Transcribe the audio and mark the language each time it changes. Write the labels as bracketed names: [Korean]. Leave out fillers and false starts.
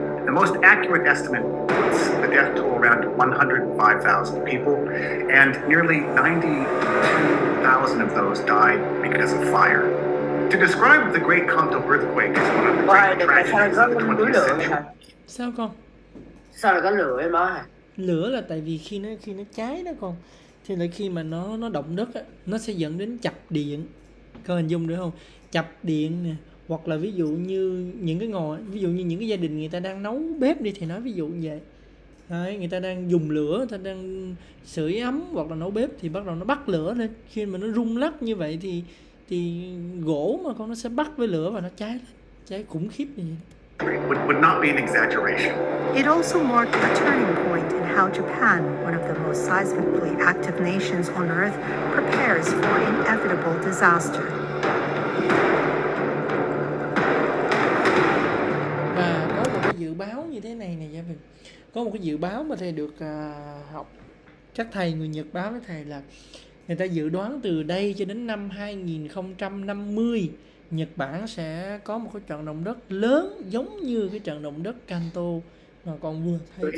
[English] The most accurate estimate puts the death toll around 105,000 people, and nearly 92,000 of those died because of fire. To describe the Great Kanto earthquake as one of the great tragedies of the 20th century. [Vietnamese] Sao con? Sao lại có lửa em nói? Lửa là tại vì khi nó cháy đó con, thì là khi mà nó động đất á, nó sẽ dẫn đến chập điện. Con hình dung được không? Chập điện nè, hoặc là ví dụ như những cái gia đình người ta đang nấu bếp đi thì nói ví dụ như vậy. Đấy, người ta đang dùng lửa, người ta đang sưởi ấm hoặc là nấu bếp thì bắt đầu nó bắt lửa lên. Khi mà nó rung lắc như vậy thì gỗ mà con nó sẽ bắt với lửa và nó cháy khủng khiếp như vậy. [English] Would not be an exaggeration. It also marked a turning point in how Japan, one of the most seismically active nations on Earth, prepares for inevitable disaster. [Vietnamese] Và có một cái dự báo như thế này nè gia đình. Có một cái dự báo mà thầy được học. Chắc thầy người Nhật báo với thầy là người ta dự đoán từ đây cho đến năm 2050 Nhật Bản sẽ có một cái trận động đất lớn giống như cái trận động đất Kanto mà con vừa thấy.